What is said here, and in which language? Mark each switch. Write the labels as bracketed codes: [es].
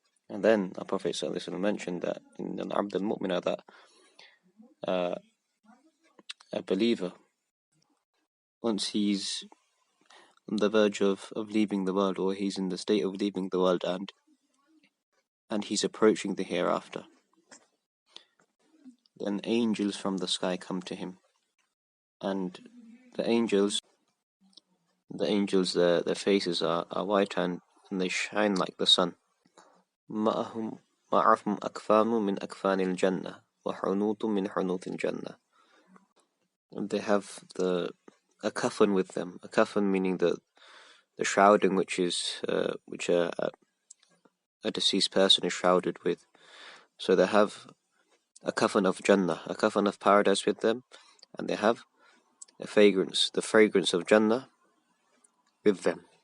[en] And then our Prophet sallallahu alaihi wasallam mentioned that in the Abd al-Mu'mina, that a believer, once he's on the verge of leaving the world, or he's in the state of leaving the world, and he's approaching the hereafter, then angels from the sky come to him, and the angels, their faces are white, and they shine like the sun. [ar] معهم أكفان من أكفان الجنة وحنوط من حنوط الجنة. [en] And they have a coffin with them. A coffin meaning the shrouding which a deceased person is shrouded with. So they have a coffin of Jannah, a coffin of paradise with them, and they have the fragrance of Jannah with them.